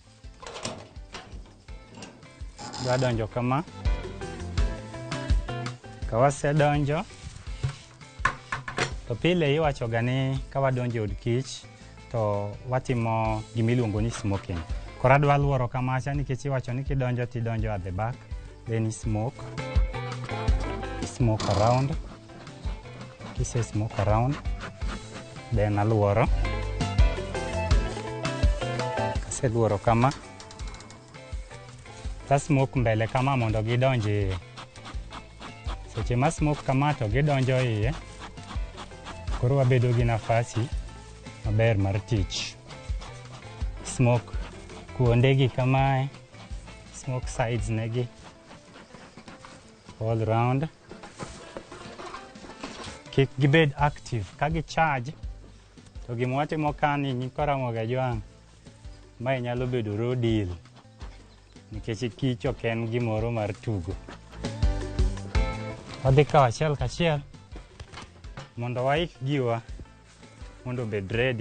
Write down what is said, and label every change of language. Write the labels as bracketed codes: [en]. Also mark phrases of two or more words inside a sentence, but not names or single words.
[luo] Dwa donjo kama. Ka wasedonjo to pile iwachoga ni ka wadonjo e od kich to watimo gimiluongo ni smoking. Koro adwa luoro kamacha nikech iwacho ni kidonjo tidonjo [en] at the back, then smoke around. [luo] Kise [en] smoke around, then [luo] aluoro. Kase luoro kama, ta smoke mbele kama mondo gidonje. Seche ma smoke kama to gidonjo iye. Koro wabedo gi nafasi maber mar tich. Smoke kuondegi kamae, [en] smoke sides negi, all round. [luo] Kik gibed active, ka gi charge, to gima watimo kani nyikwa Ramogi Ajwang', mae nyalo bedo [en] raw deal, [luo] nikech kich ok en gimoro mar tugo. Wadhi kawo achiel kachiel mondo waik giwa mondo bed ready.